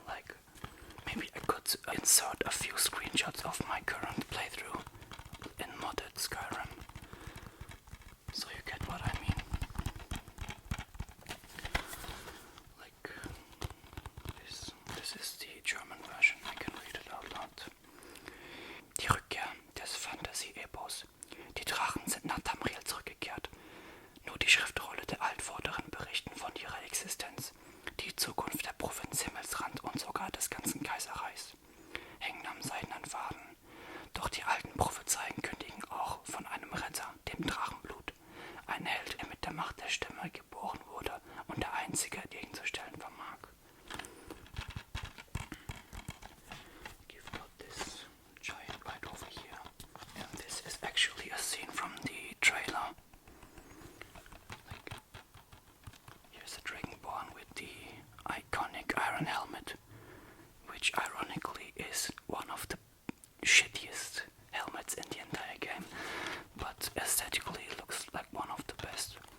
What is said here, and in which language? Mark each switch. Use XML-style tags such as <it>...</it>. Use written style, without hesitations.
<en>Like, maybe I could insert a few screenshots of my current playthrough in modded Skyrim, so you get what I mean. Like, this is the German version, I can read it out loud.</en> <de>Die Rückkehr des Fantasy-Epos. Die Drachen sind nach Tamriel zurückgekehrt. Nur die Schriftrolle der Altvorderen berichten von ihrer Existenz. Die Zukunft der Provinz Himmelsrand und sogar des ganzen Kaiserreichs hängen am seidenen Faden. Doch die alten Prophezeien kündigen auch von einem Retter, dem Drachenblut. Ein Held, der mit der Macht der Stimme geboren wurde und der Einzige gegenzustellen vermag.</de> <en>You've got this giant right over here. And this is actually a scene from the trailer. Like, here's a Dragonborn with the iconic iron helmet, which ironically is one of the shittiest helmets in the entire game, but aesthetically looks like one of the best.</en>